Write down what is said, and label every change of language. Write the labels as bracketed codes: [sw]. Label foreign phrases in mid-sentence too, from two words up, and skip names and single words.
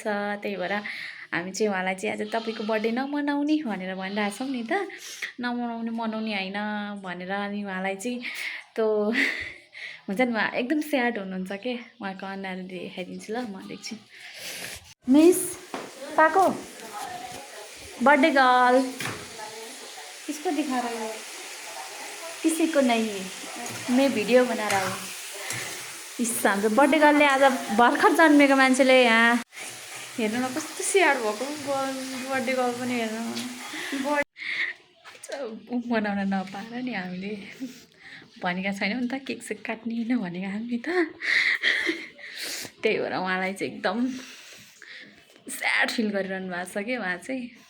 [ne] त्यही भएर हामी चाहिँ उहाँलाई चाहिँ आज तपाईँको बर्थडे नमनाउने भनेर भनिरहेछौँ नि त, मनाउने होइन भनेर। अनि उहाँलाई चाहिँ त्यो हुन्छ नि, उहाँ एकदम स्याड हुनुहुन्छ के, उहाँको अनुहार देखाइदिन्छु ल म देख्छु। [hi] मिस पाको [en] birthday girl [hi] किसको दिखा रहे हो? किसी को नहीं, मैं वीडियो बना रहा हूँ। [ne] इस हाम्रो [en] birthday girlले [ne] आज भर्खर जन्मेको मान्छेले यहाँ हेर्नु न कस्तो स्याड भएको, [en] birthday girl [ne] पनि हेर्नु मनाउन नपाएर नि हामीले भनेका छैनौँ नि त, केक सेक काट्ने भनेको हामी त। त्यही भएर उहाँलाई चाहिँ एकदम [en] sad feel [ne] गरिरहनु भएको छ कि उहाँ चाहिँ।